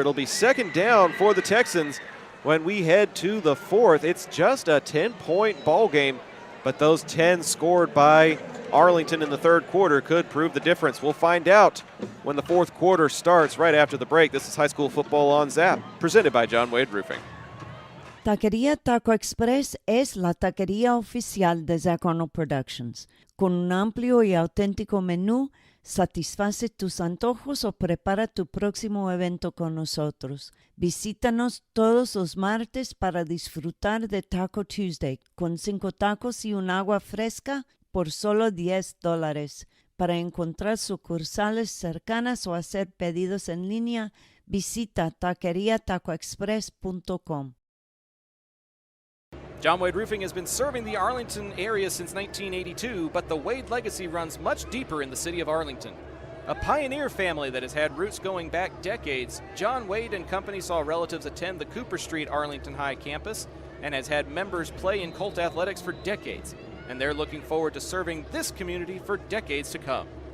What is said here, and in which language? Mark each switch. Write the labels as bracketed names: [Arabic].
[English] It'll be second down for the Texans when we head to the fourth. It's just a 10-point ball game, but those 10 scored by Arlington in the third quarter could prove the difference. We'll find out when the fourth quarter starts right after the break. This is High School Football on Zap, presented by John Wade Roofing. [Spanish] Taquería Taco Express es la taquería oficial de Zach Arnold Productions. Con un amplio y auténtico menú, satisface tus antojos o prepara tu próximo evento con nosotros. Visítanos todos los martes para disfrutar de Taco Tuesday con 5 tacos y un agua fresca por solo $10. Para encontrar sucursales cercanas o hacer pedidos en línea, visita taqueriatacoexpress.com. [English] John Wade Roofing has been serving the Arlington area since 1982, but the Wade legacy runs much deeper in the city of Arlington. A pioneer family that has had roots going back decades, John Wade and Company saw relatives attend the Cooper Street Arlington High campus and has had members play in Colt athletics for decades, and they're looking forward to serving this community for decades to come.